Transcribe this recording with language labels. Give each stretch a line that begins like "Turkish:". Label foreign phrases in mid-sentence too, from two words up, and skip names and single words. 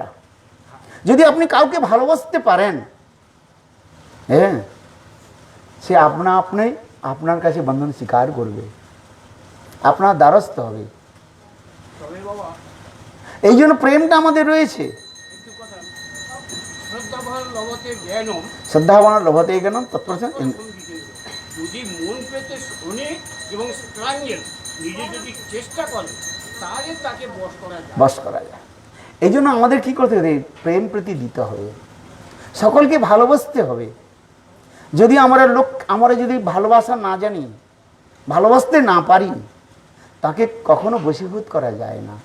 Bangla: যদি আপনি কাউকে ভালোবাসতে পারেন, হ্যাঁ, সে আপনি আপনার কাছে বন্ধন স্বীকার করবে, আপনার দ্বারস্থ হবে। তবে বাবা এই জন্য প্রেমটা আমাদের রয়েছে। একটু কথা,
Sanskrit: শ্রদ্ধাভার লবতে জ্ঞানম, শ্রদ্ধাবান লভতে জ্ঞানম তৎপরসন।
Bangla: যদি মন পেতে শোনে এবং স্ট্রাঙ্গেল নিজে যদি চেষ্টা করে, তাহলে তাকে বশ করা যায়। এই জন্য আমাদের কি করতে হবে? প্রেম প্রীতি দিতে হবে, সকলকে ভালোবাসতে হবে। যদি আমরা যদি ভালোবাসা না জানি, ভালোবাসতে না পারি, তাকে কখনো বশীভূত করা যায় না।